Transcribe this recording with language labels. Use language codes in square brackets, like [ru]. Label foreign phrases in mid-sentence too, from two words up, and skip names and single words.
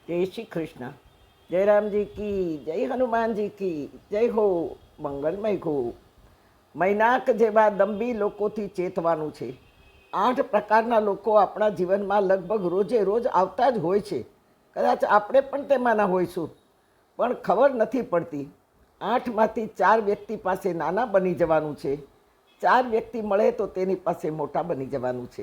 [hi] जय श्री कृष्ण। जय राम जी की जय, हनुमान जी की जय हो, [gu] મંગલમય હો। મૈનાક જેવા દંભી લોકોથી ચેતવાનું છે। 8 પ્રકારના લોકો આપણા જીવનમાં લગભગ રોજે રોજ આવતા જ હોય છે। કદાચ આપણે પણ તેમાંના હોઈશું, પણ ખબર નથી પડતી। 8માંથી 4 વ્યક્તિ પાસે નાના બની જવાનું છે, 4 વ્યક્તિ મળે તો તેની પાસે મોટા બની જવાનું છે।